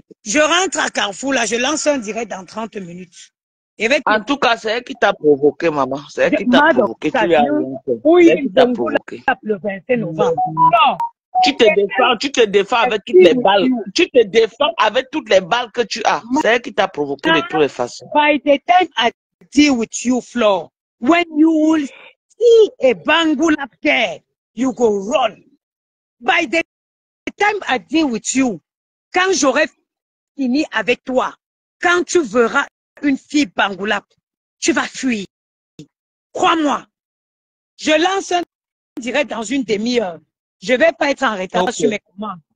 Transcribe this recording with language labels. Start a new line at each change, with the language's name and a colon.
French: Je rentre à Carrefour, là, je lance un direct dans 30 minutes. En tout cas, c'est elle qui t'a provoqué, maman. C'est elle qui t'a provoqué. Tu lui as rien fait. Oui, c'est elle qui t'a provoqué. Le 25 novembre. Non. Tu te défends avec toutes les balles. Tu te défends avec toutes les balles que tu as. C'est elle qui t'a provoqué de toutes les façons.
English: By the time I deal with you, Flo, when you will see a Bangul up there, you go run. By the time I deal with you,
French: quand j'aurai fini avec toi, quand tu verras une fille Bangoulap, tu vas fuir. Crois-moi. Je lance un direct dans une demi-heure. Je ne vais pas être en retard sur mes commandes.